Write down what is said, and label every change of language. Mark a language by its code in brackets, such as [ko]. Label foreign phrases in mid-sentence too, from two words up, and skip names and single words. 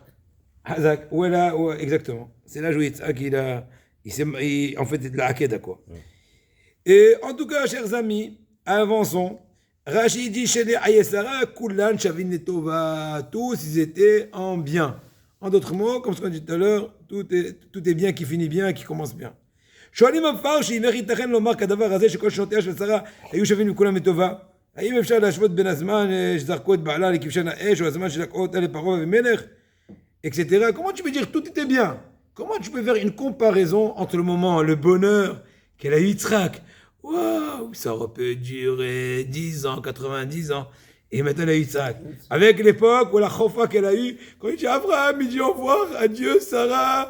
[fr] Hazak, voilà, ouais, exactement. C'est l'âge où Yitzhak, en fait, de la Hakeda, quoi. Ouais. Et en tout cas, chers amis, avançons. Rachid dit, chez les Ayesara, [he] כולן, שוין נטובה, [fr] tous ils étaient en bien. En d'autres mots, comme ce qu'on dit tout à l'heure, tout est bien qui finit bien, qui commence bien. [he] שואלים המפרשים, איך ייתכן לומר כדבר הזה שכל שנותיה של שרה היו שווים מכולם לטובה? האם אפשר להשוות בין הזמן שזרקו את בעלה לכבשן האש, או הזמן שלקחו אותה לפרעה ומלך, [fr] etc. Comment tu peux dire tout était bien? Comment tu peux faire une comparaison entre le moment, le bonheur qu'elle a eu Yitzhak? Waouh, ça aurait pu durer 10 ans, 90 ans. Et maintenant elle a eu Yitzhak. Avec l'époque ou la chofa qu'elle a eue, quand il dit Abraham, il dit au revoir, adieu Sarah.